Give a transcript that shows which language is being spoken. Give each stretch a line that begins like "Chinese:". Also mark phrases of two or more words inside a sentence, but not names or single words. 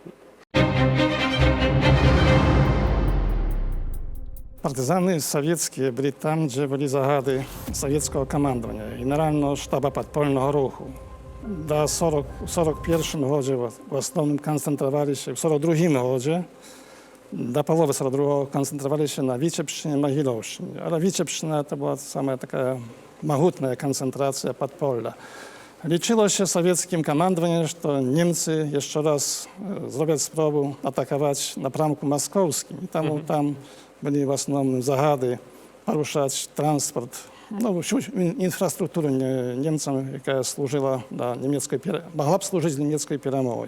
Belarusian: Партызаны савецкія былі там, дзе былі загады савецкага камандавання, генерального штаба падпольнага руху. Да 41 годзе в асноўным канцэнтраваліся, в 42 годзе до паловы 42-го
Russian: концентрировались на Витебщине, Могилевщине. А Витебщина это была самая такая могутная концентрация подполья. Лічилось советским командованием, что немцы еще раз сделают спробу атаковать напрямку московским. И там были в основном загады порушать транспорт, всю инфраструктуру немцам, которая служила могла бы служить немецкой перемогой.